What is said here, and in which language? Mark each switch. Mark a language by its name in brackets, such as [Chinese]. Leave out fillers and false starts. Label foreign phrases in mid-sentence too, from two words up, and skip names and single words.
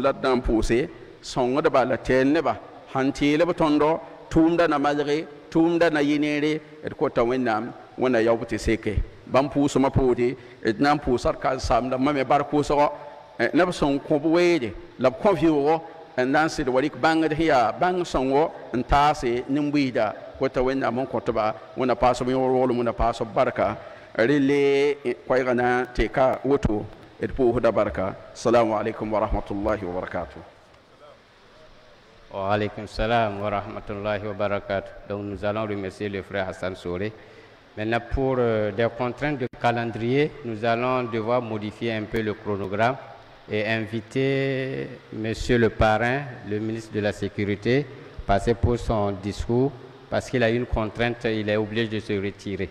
[Mossi] la d na n pʋʋse sõngdba la tɛɛl neba sãn teelb tõndo tʋʋmdã na malge tʋʋmdã na yɩ neere d kota wẽnnaam wẽnna yaob tɩ seke bãmb pʋʋsmã poode d na n pʋʋsa d ka-saamda mame bark pʋʋsgɔ neb sẽn kõb weede la b kõ vɩoogo n na n sɩd wa rɩk bãngd sẽn yaa bãng sõngo n taase nin-buiida kota wẽnnaam n kõtba wẽnna paasb yõor-roglem wẽnna paasb barka rẽlle koɛɛgã na n teka woto d pʋʋsda barka. [Arabic] السلام عليكم ورحمة الله وبركاته. وعليكم السلام ورحمة الله وبركاته. [French] Donc nous allons remercier le frère Hassan Souré. Maintenant, pour des contraintes de calendrier, nous allons devoir modifier un peu le chronogramme et inviter Monsieur le parrain, le ministre de la Sécurité, passer pour son discours parce qu'il a une contrainte, il est obligé de se retirer.